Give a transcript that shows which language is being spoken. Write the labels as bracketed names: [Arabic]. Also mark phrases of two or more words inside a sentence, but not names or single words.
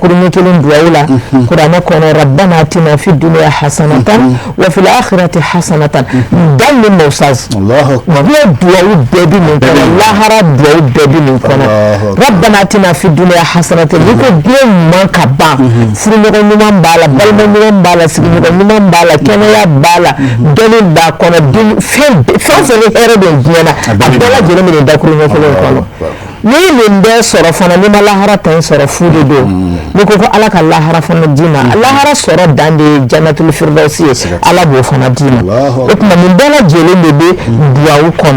[Bambara] ɲɛ kelen duwawu la kuranɛ kɔnɔ [Arabic] ربنا آتنا في الدنيا حسنة وفي الآخرة حسنة [Bambara] dan ni mosaz wa biya duwawu bɛɛ bi nin kɔnɔ lahara duwawu bɛɛ bi nin kɔnɔ [Arabic] ربنا آتنا في الدنيا حسنة [Bambara] ni ko biya ɲuman ka ban furuɲɔgɔn ɲuman b'a la balima ɲuman b'a la sigiɲɔgɔn ɲuman b'a la kɛnɛya b'a la dɔnni b'a kɔnɔ fɛn fɛn ni hɛrɛ bɛ diɲɛ na a bɛɛ lajɛlen bɛ nin dakuru ɲɛ kelen kɔnɔ ni nin bɛɛ sɔrɔ fana ni ma lahara ta in sɔrɔ fu de don ni ko ko ala ka lahara fana d'i ma lahara sɔrɔ dan de ye [Arabic] جنة الفردوس [Bambara] ye ala b'o fana d'i ma o tuma nin bɛɛ lajɛlen de bɛ duwawu kɔnɔ